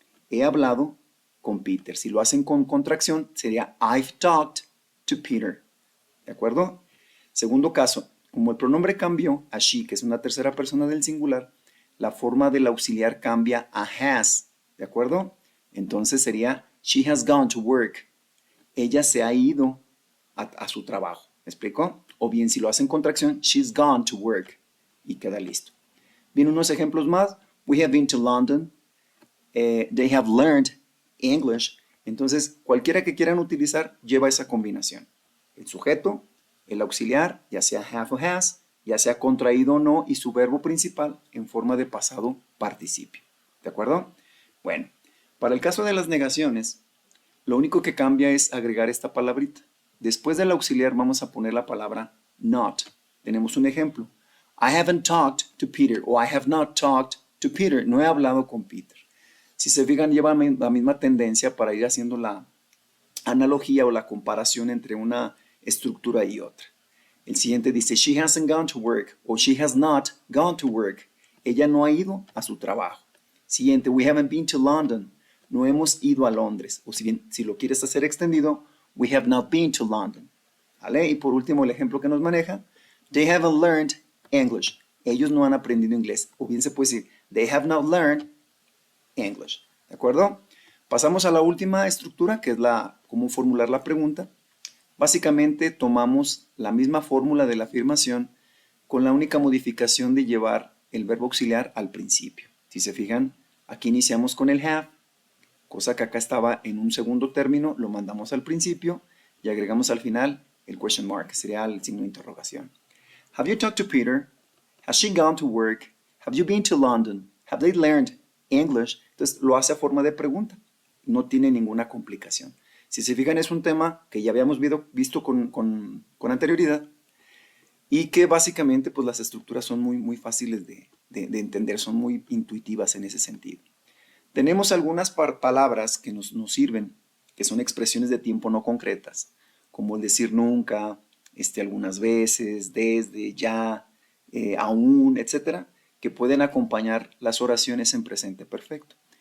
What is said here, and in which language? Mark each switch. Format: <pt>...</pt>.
<es>He hablado con Peter. Si lo hacen con contracción, sería</es> <en>I've talked to Peter.</en> <es>¿De acuerdo? Segundo caso, como el pronombre cambió a she, que es una tercera persona del singular, la forma del auxiliar cambia a has. ¿De acuerdo? Entonces sería</es> <en>she has gone to work.</en> <es>Ella se ha ido a su trabajo. ¿Me explico? O bien si lo hacen contracción,</es> <en>she's gone to work.</en> <es>Y queda listo. Bien, unos ejemplos más.</es> <en>We have been to London. They have learned English.</en> <es>Entonces, cualquiera que quieran utilizar lleva esa combinación. El sujeto, el auxiliar, ya sea have o has, ya sea contraído o no, y su verbo principal en forma de pasado participio. ¿De acuerdo? Bueno, para el caso de las negaciones, lo único que cambia es agregar esta palabrita. Después del auxiliar vamos a poner la palabra not. Tenemos un ejemplo.</es> <en>I haven't talked to Peter o I have not talked to Peter.</en> <es>No he hablado con Peter. Si se fijan, lleva la misma tendencia para ir haciendo la analogía o la comparación entre una estructura y otra. El siguiente dice,</es> <en>she hasn't gone to work o she has not gone to work.</en> <es>Ella no ha ido a su trabajo.</es> <en>Siguiente, we haven't been to London.</en> <es>No hemos ido a Londres. O si bien, si lo quieres hacer extendido,</es> <en>we have not been to London.</en> <es>¿Vale? Y por último, el ejemplo que nos maneja,</es> <en>they haven't learned English.</en> <es>Ellos no han aprendido inglés. O bien se puede decir,</es> <en>they have not learned English.</en> <es>¿De acuerdo? Pasamos a la última estructura, que es cómo formular la pregunta. Básicamente tomamos la misma fórmula de la afirmación con la única modificación de llevar el verbo auxiliar al principio. Si se fijan, aquí iniciamos con el have, cosa que acá estaba en un segundo término, lo mandamos al principio y agregamos al final el question mark, que sería el signo de interrogación.</es> <en>Have you talked to Peter? Has she gone to work? Have you been to London? Have they learned English?</en> <es>Entonces lo hace a forma de pregunta. No tiene ninguna complicación. Si se fijan, es un tema que ya habíamos visto con anterioridad y que básicamente pues las estructuras son muy fáciles de entender, son muy intuitivas en ese sentido. Tenemos algunas palabras que nos sirven, que son expresiones de tiempo no concretas, como el decir nunca, algunas veces, desde, ya, aún, etcétera, que pueden acompañar las oraciones en presente perfecto.</es>